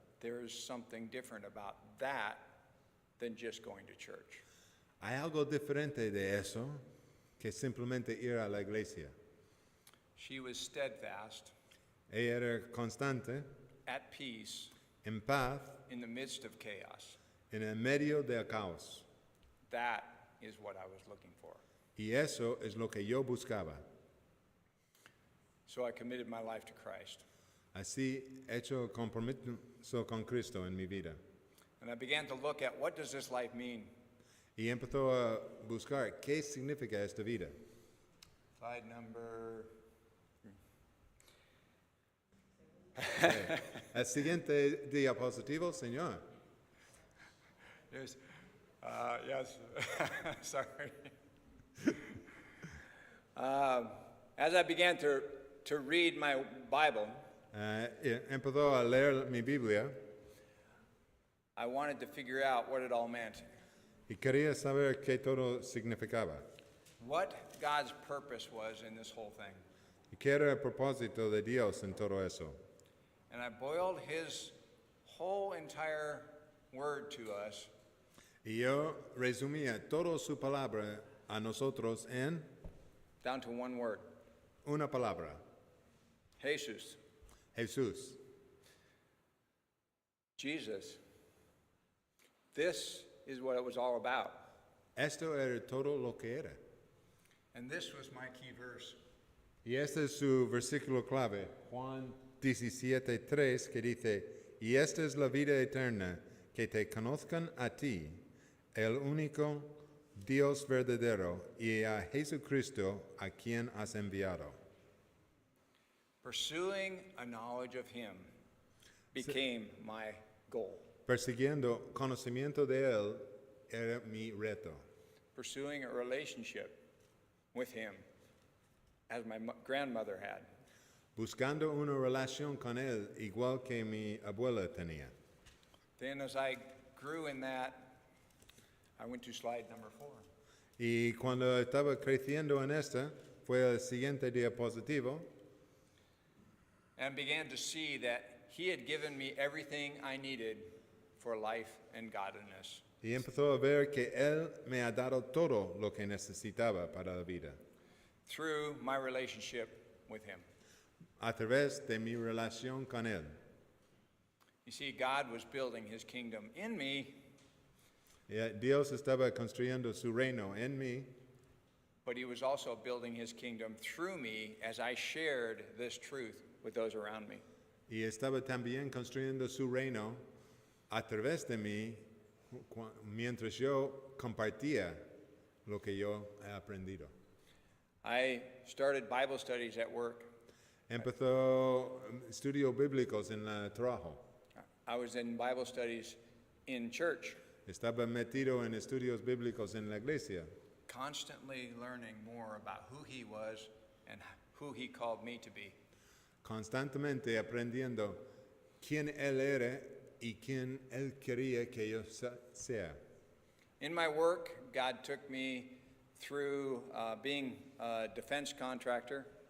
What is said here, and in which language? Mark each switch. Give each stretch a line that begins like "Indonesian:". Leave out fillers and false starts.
English: there is something different about that than just going to church.
Spanish: hay algo diferente de eso que simplemente ir a la iglesia.
English: She was steadfast,
Spanish: Ella era constante,
English: at peace,
Spanish: en paz,
English: in the midst of chaos.
Spanish: en el medio del caos.
English: That is what I was looking for.
Spanish: Y eso es lo que yo buscaba.
English: So I committed my life to Christ.
Spanish: Así he hecho compromiso con Cristo en mi vida.
English: And I began to look at what does this life mean?
Spanish: Y empezó a buscar qué significa esta vida.
English: Slide number.
Spanish: El siguiente diapositivo, señor.
English: Yes. Yes. Sorry. As I began to read my Bible,
Spanish: Empezó a leer mi Biblia.
English: I wanted to figure out what it all meant.
Spanish: Y quería saber qué todo significaba.
English: What God's purpose was in this whole thing.
Spanish: ¿Y qué era el propósito de Dios en todo eso?
English: And I boiled his whole entire word to us
Spanish: Y yo resumía toda su palabra a nosotros en
English: down to one word.
Spanish: una palabra.
English: Jesus.
Spanish: Jesús.
English: Jesus. This is what it was all about.
Spanish: Esto era todo lo que era.
English: And this was my key verse.
Spanish: Y este es su versículo clave, Juan 17:3, que dice, y esta es la vida eterna, que te conozcan a ti, el único Dios verdadero, y a Jesucristo, a quien has enviado.
English: Pursuing a knowledge of him became my goal.
Spanish: Persiguiendo conocimiento de Él era mi reto.
English: Pursuing a relationship with him, as my grandmother had.
Spanish: Buscando una relación con Él, igual que mi abuela tenía.
English: Then as I grew in that, I went to slide number 4.
Spanish: Y cuando estaba creciendo en esta, fue el siguiente diapositivo,
English: And began to see that he had given me everything I needed for life and godliness.
Spanish: y empezó a ver que Él me ha dado todo lo que necesitaba para la vida,
English: Through my relationship with him.
Spanish: a través de mi relación con Él.
English: You see, God was building his kingdom in me,
Spanish: Y, Dios estaba construyendo su reino en mí,
English: but he was also building his kingdom through me as I shared this truth with those around me.
Spanish: y estaba también construyendo su reino a través de mí, mientras yo compartía lo que yo he aprendido.
English: I started Bible studies at work.
Spanish: Empezó estudios bíblicos en el trabajo.
English: I was in Bible studies in church,
Spanish: Estaba metido en estudios bíblicos en la iglesia,
English: constantly learning more about who he was and who he called me to be.
Spanish: constantemente aprendiendo quién Él era y quién Él quería que yo sea.
English: In my work, God took me through being a defense contractor,